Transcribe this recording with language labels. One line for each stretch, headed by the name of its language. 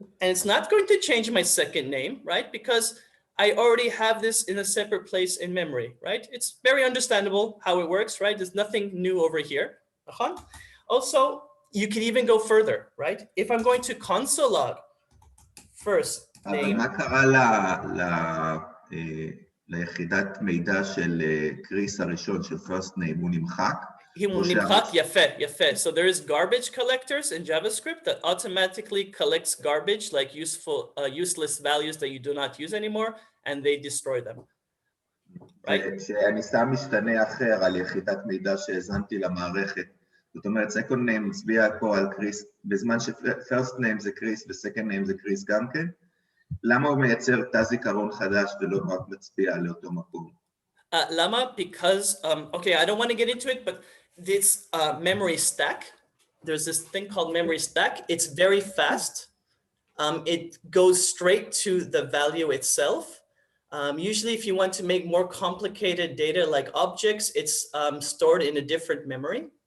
English: And it's not going to change my second name, right? Because I already have this in a separate place in memory, right? It's very understandable how it works, right? There's nothing new over here. Also, you can even go further, right? If I'm going to console log first name.
Hebrew: מה קרה ליחידת מידע של קריס הראשון, של first name, הוא נמחק? הוא נמחק, יפה.
English: So there is garbage collectors in JavaScript that automatically collects garbage, like useless values that you do not use anymore, and they destroy them. Right?
Hebrew: כשאני שם משתנה אחר על יחידת מידע שהזנתי למערכת, זאת אומרת, second name מצביע פה על קריס, בזמן ש-first name זה קריס ו-second name זה קריס גם כן, למה הוא מייצר תא זיכרון חדש ולא רק מצביע לאותו מקום? למה?
English: Because, okay, I don't want to get into it, but this memory stack, there's this thing called memory stack. It's very fast. It goes straight to the value itself. Usually if you want to make more complicated data like objects, it's stored in a different memory.